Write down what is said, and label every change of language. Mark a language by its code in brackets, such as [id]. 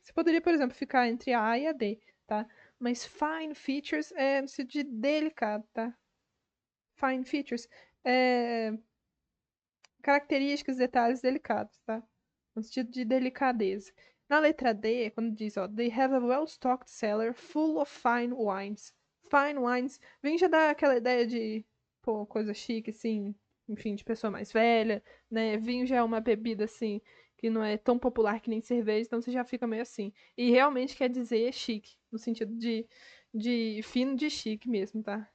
[pt] Você poderia, por exemplo, ficar entre a A e a D, tá? Mas fine features é no sentido de delicado, tá? Fine features é características, detalhes delicados, tá? No sentido de delicadeza. Na letra D, quando diz, ó, [en] they have a well-stocked cellar full of fine wines. [pt] Fine wines, vem já dar aquela ideia de, pô, coisa chique, assim, enfim, de pessoa mais velha, né? Vinho já é uma bebida, assim, que não é tão popular que nem cerveja, então você já fica meio assim. E realmente quer dizer chique, no sentido de fino de chique mesmo, tá?